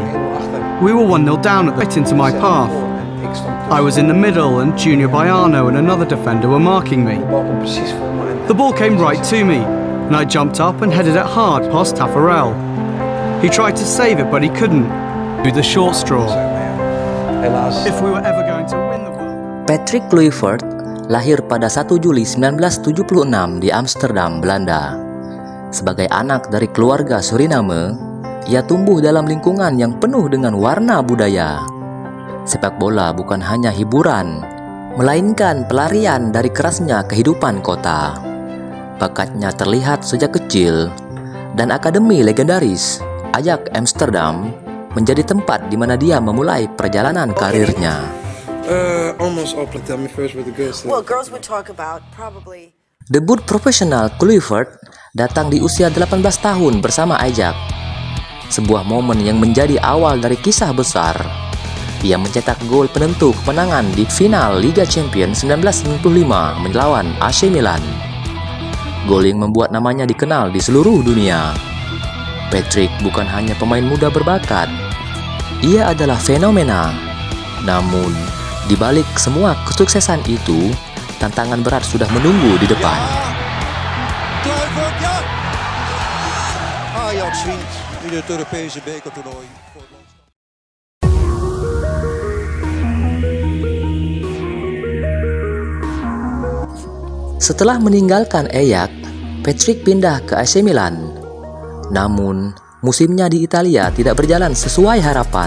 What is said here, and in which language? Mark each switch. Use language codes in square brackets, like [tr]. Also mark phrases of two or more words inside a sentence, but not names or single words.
[en] We were 1-0 down right into my path. I was in the middle and Junior Baiano and another defender were marking me. The ball came right to me and I jumped up and headed it hard past Taffarel. He tried to save it but he couldn't. Do the short straw. If we were ever going to win the world... [id] Patrick Kluivert lahir pada 1 Juli 1976 di Amsterdam, Belanda. Sebagai anak dari keluarga Suriname, ia tumbuh dalam lingkungan yang penuh dengan warna budaya. Sepak bola bukan hanya hiburan, melainkan pelarian dari kerasnya kehidupan kota. Bakatnya terlihat sejak kecil, dan akademi legendaris Ajax Amsterdam menjadi tempat di mana dia memulai perjalanan karirnya. [en] Almost all, but tell me first what the girls say. Well, girls would talk about probably. [id] Debut profesional Kluivert datang di usia 18 tahun bersama Ajax. Sebuah momen yang menjadi awal dari kisah besar. Ia mencetak gol penentu kemenangan di final Liga Champions 1995 melawan AC Milan. Gol yang membuat namanya dikenal di seluruh dunia. Patrick bukan hanya pemain muda berbakat. Ia adalah fenomena. Namun, di balik semua kesuksesan itu, tantangan berat sudah menunggu di depan. [nl] Kluivert, ja! Ajax wint in het Europese bekertoernooi. [id] Setelah meninggalkan Ajax, Patrick pindah ke AC Milan. Namun, musimnya di Italia tidak berjalan sesuai harapan.